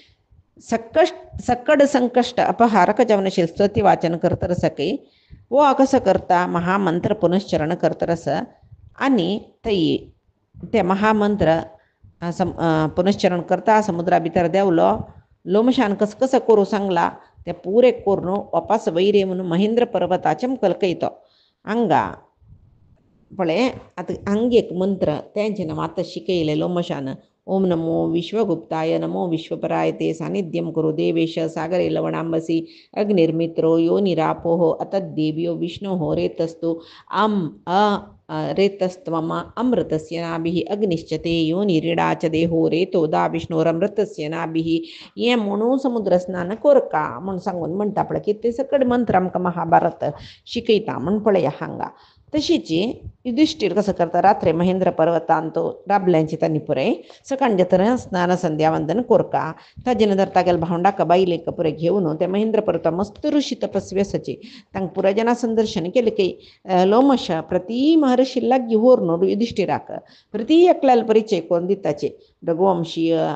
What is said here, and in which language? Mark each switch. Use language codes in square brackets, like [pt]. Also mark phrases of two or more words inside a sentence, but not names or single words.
[kok] सकड संकश्ट अपहारक जावनाशिल्लें स्तुती वाचन करतर सकै वो कसं करता महामंत्र पुनश्चरण करतरस आनी ते महामंत्र पुनश्चरण करता समुद्रा भितर देवलो लोमशान कसं करूं सांगला ते पुरे करून वापस वैरे म्हणून महेंद्र पर्वताचे मुखेल कयतो हांगा पळय आतां हांगा एक मंत्र तेंचे नांव आतां शिकयलें लोमशान [sa] ओम नमो विश्वगुप्ताय नमो विश्वपरायते सानिध्यम कुरु देवेश सागरे लवणांबसी अग्निर्मित्रो यो निरापोः अतद्देव्यो विष्णोः रेतस्तु रेतस्त्वम अमृतस्य नाभिः अग्निश्च ते यो निरीडा च देहो रेतो दा विष्णोरमृतस्य नाभिः. [kok] हें म्हणून समुद्र स्नान कोरका म्हूण सांगून म्हणटा पळय की ते सकड मंत्र आमकां महाभारत शिकयता म्हूण पळय हांगा. तशीच युधिष्ठीर कसं करता रात्री महेंद्र पर्वतांत राबल्यांची तांणी पुरय सकाळच्या तर स्नान संध्या वंदन कोरका ताजे नंतर तागेल्या भावंडाक बायलेक पुरे घेवन ते महेंद्र पर्वता मस्त ऋषी तपस्वी आसाची तांकां पुराजना संदर्शन केलें की लोमश प्रती महर्षी लागीं व्हरून युधिष्ठिराक प्रती एकल्याला परिचय करून दिताचे रघुवंशीय